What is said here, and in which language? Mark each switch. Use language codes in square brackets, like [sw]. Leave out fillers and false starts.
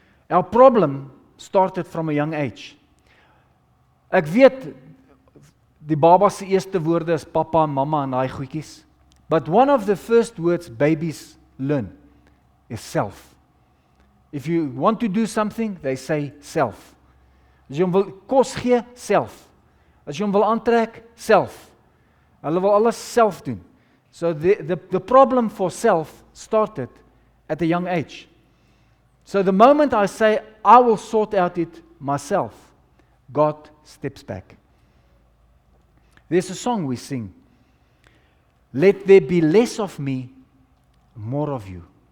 [en] Our problem started from a young age. [af] Ek weet, die baba se eerste woorde is papa en mama en daai goedjies. [en] But one of the first words babies learn is self. If you want to do something, they say self. [af] As jy hom wil kos gee, self. As jy hom wil aantrek, self. Hulle wil alles self doen. [en] So the problem for self started at a young age. So the moment I say, I will sort out it myself, God steps back. There's a song we sing. Let there be less of me, more of you.